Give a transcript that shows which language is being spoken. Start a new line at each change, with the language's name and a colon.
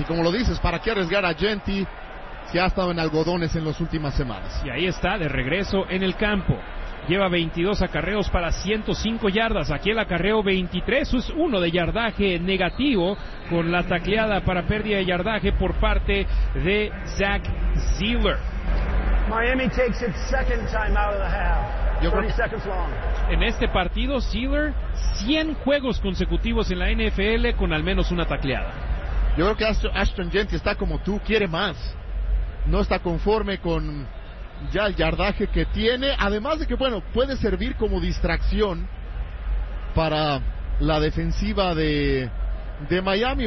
Spanish: Y como lo dices, ¿para qué arriesgar a Jenty? Que ha estado en algodones en las últimas semanas. Y ahí está, de regreso en el campo. Lleva 22 acarreos para 105 yardas. Aquí el acarreo 23, es uno de yardaje negativo, con la tacleada para pérdida de yardaje por parte de Zach Zeeler.
English: Miami takes its second time out of the half. 30 seconds long.
Spanish: En este partido, Zeeler, 100 juegos consecutivos en la NFL con al menos una tacleada. Yo creo que Ashton Jenty está como tú, quiere más. No está conforme con ya el yardaje que tiene. Además de que, bueno, puede servir como distracción para la defensiva de Miami.